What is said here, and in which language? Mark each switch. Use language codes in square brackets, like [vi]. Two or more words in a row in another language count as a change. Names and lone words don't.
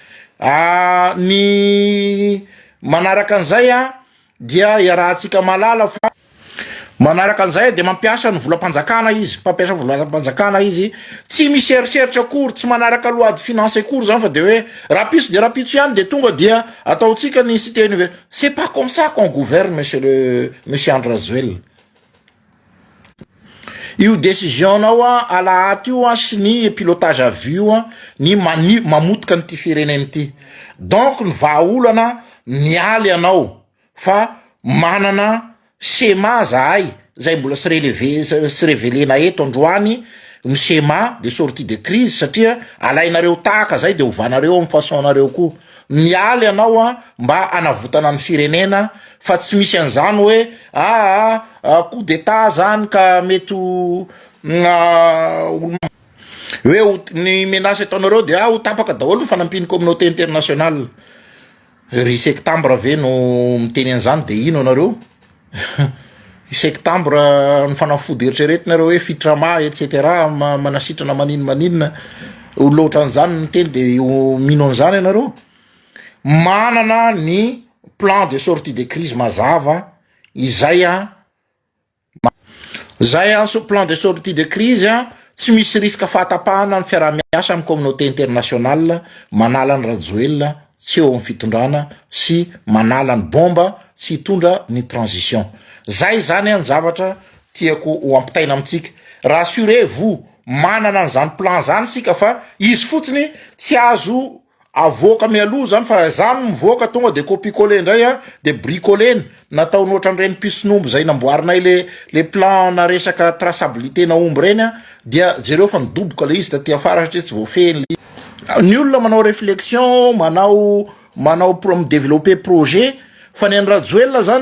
[mg] ny manaraka an'izay dia iarahantsika malala fa manaraka an'izay de mampiasa ny volam-panjakana izy mpampiasa volam-panjakana izy tsy misy eritreritra akory tsy manaraka loady finance akory zany fa de hoe rapitso de rapitso ihany de tonga dia ataotsika ny [fr] cité universitaire c'est pas comme ça qu'on gouverne monsieur [mg] André Rajoelina io décision nao alahaty io sy ny [fr] pilotage à vue [mg] ny mamotika ny ty fireneny ty donc ny vahaolana mialy anao fa manana schéma zahay zay mbola sy révélena eto androany ny [fr] schéma de sortie de crise [mg] satria alainareo tahaka zay de ovanareo amin'ny façonnareo koa mialy anao mba anavotana ny firenena fa tsy misy an'izany hoe [fr] coup d'état [mg] zany ka mety hoe ny menace ataonareo de ho tapaka daholo ny fanampiny [fr] communauté internationale [mg] ry septembre ave no miteny an'izany de ino anareo septembre ny fanafody eritreretinareo hoe fitrama etc manasitrana maninina loatra an'izany ny teny de mino an'izany ianareo manana ny [fr] plan de sortie de crise [mg] mazava izay [fr] plan de sortie de crise [mg] tsy misy risque fahatapahana ny fiarah-miasa amin'ny [fr] communauté internationale [mg] manala ny Rajoelina tsy eo amin'ny fitondrana sy manala ny bomba sy hitondra ny transition zay zany ny zavatra tiako ho ampitaina amitsika rassurez-vous manana an'izany plan zany sika fa izy fotsiny tsy azo avoaka mialoha zany fa zany mivoaka tonga de copier-coller indray de bricoler nataony ohatran'ireny pisonombo zay namboarinay le plan na resaka traçabilité na omby reny dia jereo fa nidoboka le izy taty afara satria tsy voafehiny ny olona manao réflexion manao [fr] développer projet [mg] fa ny Rajoelina zany